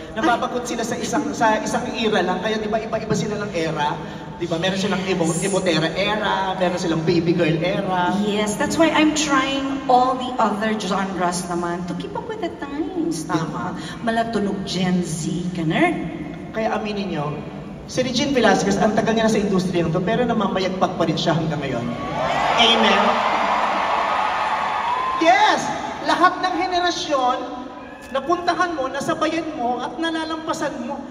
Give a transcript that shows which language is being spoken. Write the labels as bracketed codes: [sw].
[tl] Nababagod sila sa isang era lang. Kaya di ba iba-iba sila ng era? Di ba? Meron silang Emotera era, meron silang Baby Girl era. [en] Yes, that's why I'm trying all the other genres [tl] naman [en] to keep up with the times. [tl] Tama. Malatunog Gen Z ka nerd. Kaya aminin nyo, si Regine Velasquez, ang tagal niya na sa industriya nito, pero namamayagpag pa rin siya hanggang ngayon. Amen? Yes! Lahat ng henerasyon, napuntahan mo, nasabayan mo, at nalalampasan mo.